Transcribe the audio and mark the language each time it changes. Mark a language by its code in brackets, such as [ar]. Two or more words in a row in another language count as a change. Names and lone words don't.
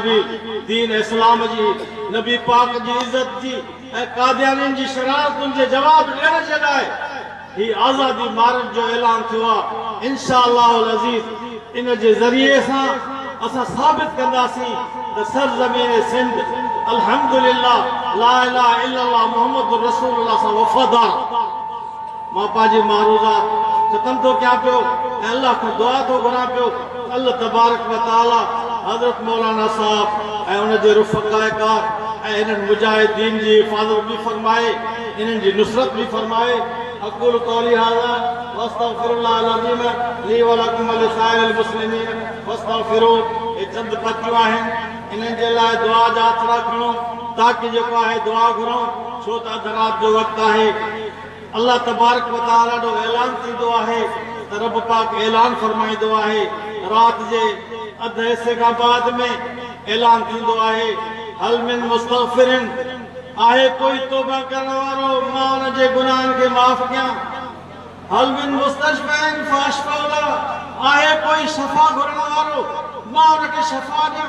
[sd] बि दीन इस्लाम जी नबी पाक जी इज़त जी ऐं कादियानियुनि जी शरारतुनि जे जवाब ॾियण जे लाइ ही आज़ादी मार्च जो ऐलान थियो आहे इंशाअल्लाह अज़ीज़ इन जे ज़रिए सां असां साबित कंदासीं त सरज़मीन सिंध अल्हम्दुलिल्लाह [ar] لا إله إلا الله محمد رسول الله [sd] सां वफ़ादार मां पंहिंजी मारूज़ा ख़त्म थो कयां पियो ऐं अल्लाह खां दुआ थो घुरां पियो [ar] الله تبارك وتعالى [sd] हज़रत मौलाना साहब ऐं उन जे रुफ़क़ाए कार ऐं इन्हनि मुजाहिदीन जी हिफ़ाज़त भी फरमाए, इन्हनि जी नुसरत भी फरमाए। [ar] أقول قولي هذا وأستغفر الله العظيم لي ولكم ولسائر المسلمين فاستغفروا. [sd] ये चंद पतियूं आहिनि, इन्हनि जे लाइ दुआ जा आसरा खणो ताकि जेको आहे दुआ घुरूं, छो त अधु राति जो वक़्तु आहे। [ar] الله تبارك وتعالى [sd] जो ऐलान थींदो आहे त रब पाक ऐलान फरमाईंदो आहे, राति जे अधु हिसे खां बाद में ऐलान थींदो आहे, [ar] هل من مستغفر, [sd] आहे कोई तौबा करण वारो मां उन जे गुनाहनि खे माफ़ कयां। [ar] هل من مستشفع فأشفع له, [sd] आहे कोई शफ़ा घुरण वारो मां उनखे शफ़ा ॾियां।